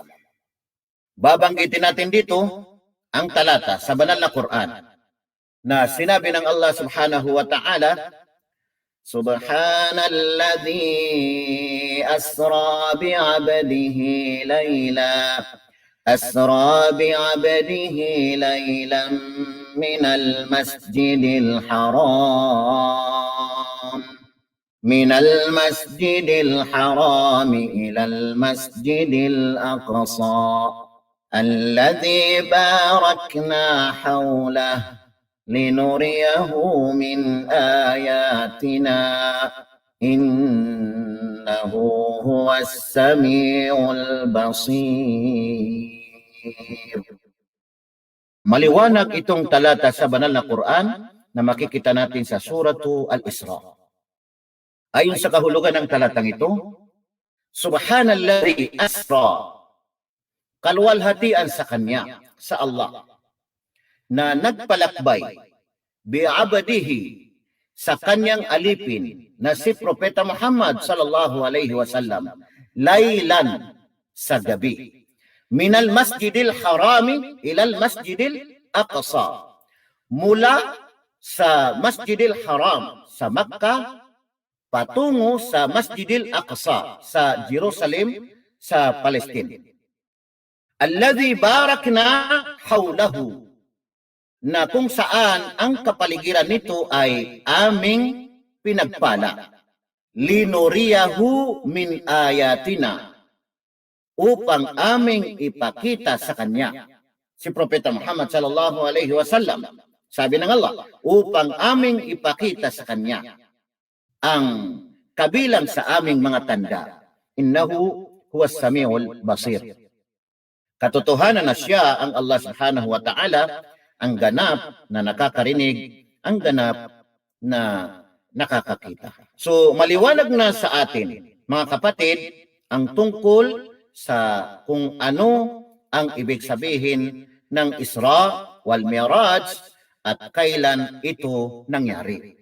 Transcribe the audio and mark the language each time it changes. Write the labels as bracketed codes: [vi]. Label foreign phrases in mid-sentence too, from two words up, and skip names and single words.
[tl] Babanggitin natin dito ang talata sa banal na Quran na sinabi ng [ar] الله سبحانه وتعالى, سبحان الذي أسرى بعبده ليلا ليلا من المسجد الحرام إلى المسجد الأقصى الذي باركنا حوله لنريه من آياتنا إنه هو السميع البصير. [tl] Maliwanag itong talata sa banal na Quran na makikita natin sa Suratu Al-Isra. Ayon sa kahulugan ng talatang ito, [ar] سبحان الذي أسرى, [tl] kaluwalhatian sa Kanya, sa Allah, na nagpalakbay bi'abdihi sa kanyang alipin na si Propeta Muhammad [ar] صلى الله عليه وسلم [tl] laylan sa gabi [ar] من المسجد الحرام إلى المسجد الأقصى, [tl] mula sa masjidil haram sa Makkah patungo sa masjidil aqsa sa Jerusalem sa Palestine, [ar] الذي باركنا حوله, [tl] na kung saan ang kapaligiran nito ay aming pinagpala, [ar] لنريه من آياتنا, [tl] upang aming ipakita sa kanya, si Propeta Muhammad [ar] صلى الله عليه وسلم. [tl] Sabi ng Allah, upang aming ipakita sa kanya ang kabilang sa aming mga tanda, [ar] إنه هو السميع البصير. [tl] Katotohanan na siya ang [ar] الله سبحانه وتعالى, [tl] ang ganap na nakakarinig, ang ganap na nakakakita. So maliwanag na sa atin, mga kapatid, ang tungkol sa kung ano ang ibig sabihin ng Isra wal Mi'raj at kailan ito nangyari.